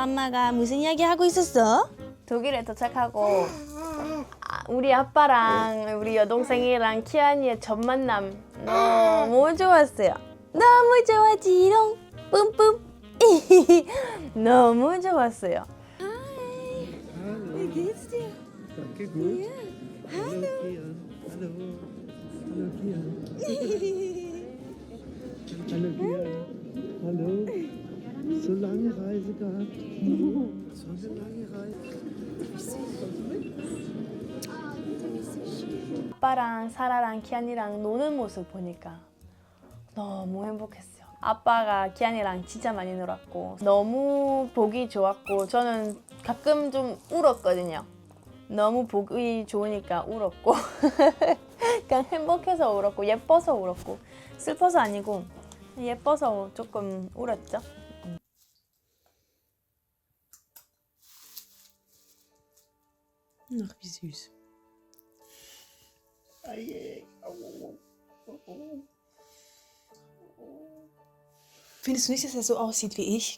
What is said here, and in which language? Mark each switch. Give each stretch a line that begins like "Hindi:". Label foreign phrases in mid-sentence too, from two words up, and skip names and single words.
Korean: 엄마가 무슨 이야기 하고 있었어? 독일에 도착하고 우리 아빠랑 우리 여동생이랑 키안이의 첫 만남 너무 좋았어요. 너무 좋았지롱. 뿜뿜. 너무 좋았어요.
German: Wie geht's dir? Danke, gut. Ja. Hallo, Kian. Hallo. Hallo, Kian. Hallo, Kian. Hallo. So lange Reise gehabt. So eine lange Reise.
Korean: 아빠랑 사라랑 키안이랑 노는 모습 보니까 너무 행복했어요. 아빠가 키안이랑 진짜 많이 놀았고 너무 보기 좋았고 저는 가끔 좀 울었거든요. 너무 보기 좋으니까 울었고 그냥 행복해서 울었고 예뻐서 울었고 슬퍼서 아니고 예뻐서 조금 울었죠.
German: Ach, wie süß. Findest du nicht, dass er so aussieht wie ich?